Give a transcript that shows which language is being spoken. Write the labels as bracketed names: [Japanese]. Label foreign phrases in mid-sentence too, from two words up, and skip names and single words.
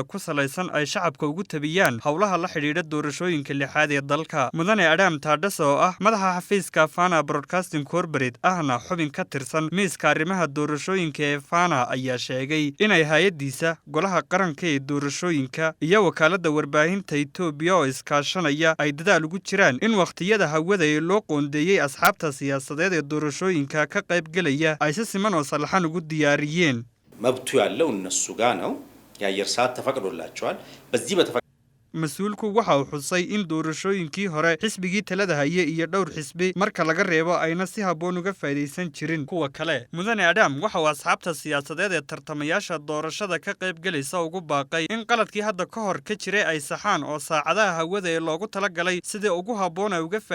[Somali] ku salaysan ay shacabka ugu tabiyaan howlaha la xidhiidha doorashooyinka lixaad ee dalka mudane Adam Taadhas oo ah madaxa xafiiska Fana Broadcasting Corporate ahna xubin ka tirsan miiska arrimaha doorashooyinka ee Fana ayaa sheegay inay hay'adiisa golaha qaranka ee doorashooyinka iyo wakaaladda warbaahinta Itoobiya oo iskaashanaya ay dadaal ugu jiraan in waqtiyada hawada ee qoondeeyay asxaabta siyaasadeed ee doorashooyinka ka qayb galaya ay si siman oo salaxan ugu diyaariyeen [Amharic] መብቱ ያለው እነሱ ጋር ነው የአየር ሰዓት ተፈቅዶላቸዋል በዚህ [Somali] mas-uulku waxa uu xusay in doorashooyinkii hore xisbigii talada haye iyo dhowr xisbi marka laga reebo ayna si habboon uga faa'iideysan jirin kuwa kale mudane Adam waxa uu asxaabta siyaasadeed ee tartamayaasha doorashada ka qayb galaysa ugu baaqay in qaladkii hadda ka hor ka jiray ay saxaan oo saacadaha hawada ee loogu talagalay sidii ugu habboon ay uga